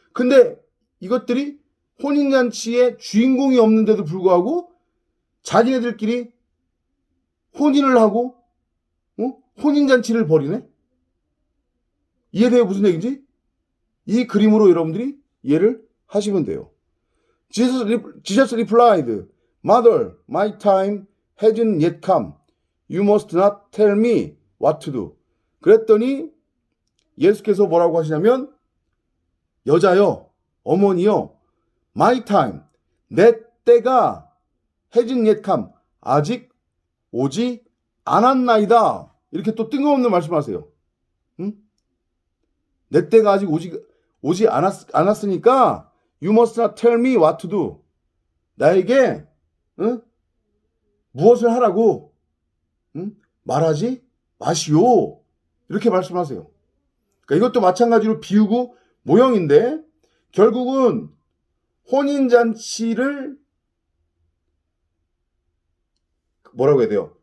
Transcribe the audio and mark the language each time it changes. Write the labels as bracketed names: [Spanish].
[Korean] 근데 이것들이 혼인잔치에 주인공이 없는데도 불구하고 자기네들끼리 혼인을 하고 혼인잔치를 벌이네? 이해돼요? 무슨 얘기인지? 이 그림으로 여러분들이 이해를 하시면 돼요. [English] Jesus replied, Mother, my time hasn't yet come. You must not tell me what to do. [Korean] 그랬더니 예수께서 뭐라고 하시냐면 여자여, 어머니여, [English] my time, [Korean] 내 때가 [English] hasn't yet come. [Korean] 아직 오지 않았나이다. 이렇게 또 뜬금없는 말씀하세요. 내 때가 아직 오지 않았으니까 [English] You must not tell me what to do. [Korean] 나에게 무엇을 하라고 말하지 마시오. 이렇게 말씀하세요. 그러니까 이것도 마찬가지로 비유고 모형인데 결국은 혼인잔치를 뭐라고 해야 돼요?